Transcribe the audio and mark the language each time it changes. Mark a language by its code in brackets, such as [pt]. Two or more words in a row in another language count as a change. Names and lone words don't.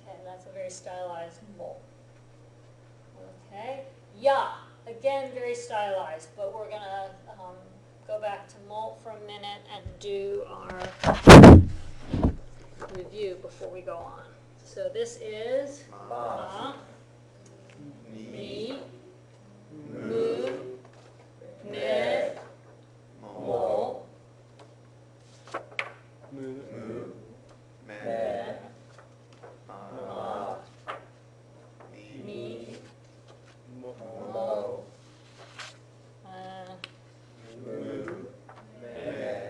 [en] Okay, that's a very stylized bowl. Okay, ya, again, very stylized, but we're gonna go back to molt for a minute and do our review before we go on. So this is Ma. ma, mi, mu, me, mo, Moo. Me. Me. Ma. Me. mi, Mo. mo. Moo. Me.